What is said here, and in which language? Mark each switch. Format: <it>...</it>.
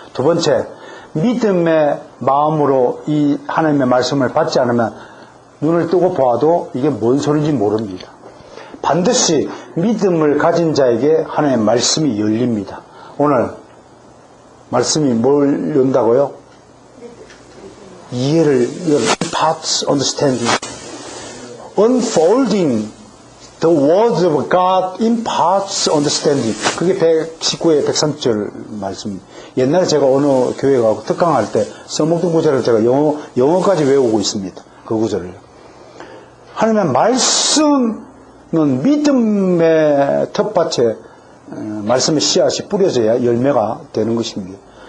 <ko>두 번째, 믿음의 마음으로 이 하나님의 말씀을 받지 않으면 눈을 뜨고 보아도 이게 뭔 소리인지 모릅니다. 반드시 믿음을 가진 자에게 하나님의 말씀이 열립니다. 오늘 말씀이 뭘 연다고요? 이해를,</ko> <en>imparts understanding. Unfolding the words of God imparts understanding.</en> <ko>그게 119의 103절 말씀입니다. 옛날에 제가 어느 교회 가고 특강할 때 써먹던 구절을 제가 영어까지 외우고 있습니다. 그 구절을. 하나님의 말씀은 믿음의 텃밭에 말씀의 씨앗이 뿌려져야 열매가 되는 것입니다.</ko>